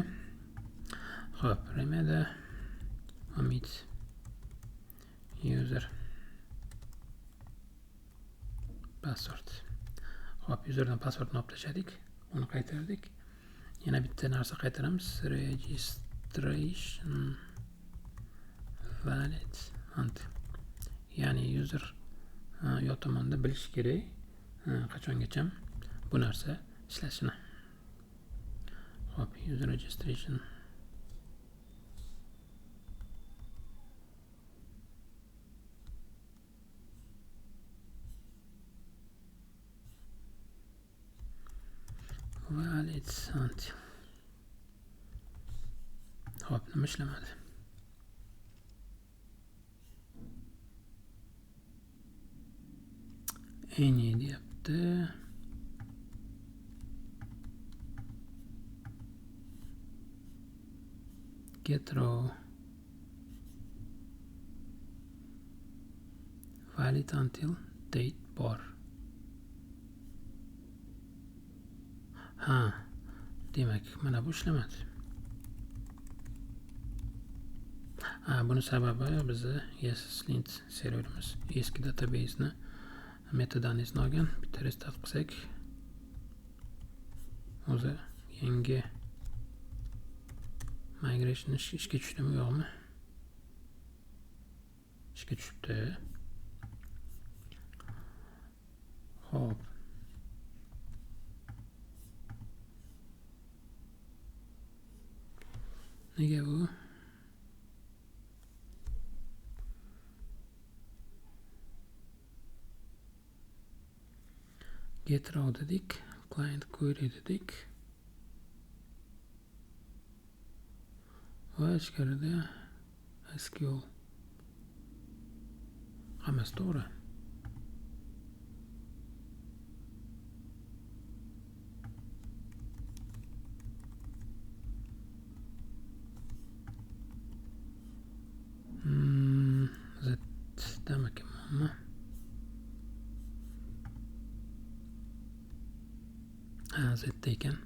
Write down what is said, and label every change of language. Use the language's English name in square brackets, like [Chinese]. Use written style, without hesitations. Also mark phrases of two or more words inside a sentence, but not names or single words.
[English] Xo'p, remeda omit user password. [Uzbek] Xo'p, userdan passwordni olib tashladik. Uni qaytardik. Yana bitta narsa qaytaramiz. [English] Registration valid until. [Uzbek] Ya'ni user yo tomonda bilish kerak qachongacha bu narsa ishlashini. Xo'p, [English] user registration valid until. [Uzbek] Xo'p, nima ishlamadi? Any deyapti. [English] Get row valid until date bar. [Uzbek] Demak, mana bu ishlamadi. Buni sababi bizni ESLint serverimiz eski databaseni metodani olgan. Bitta restart qilsak, o'zi yangi migration ishga tushdimi yo'qmi? Ishga tushibdi. Xo'p. Nega bu? [English] Get row dedik, client query dedik. [Uzbek] Va ichkarida SQL. Hammasi to'g'ri. Demak, Z ekan.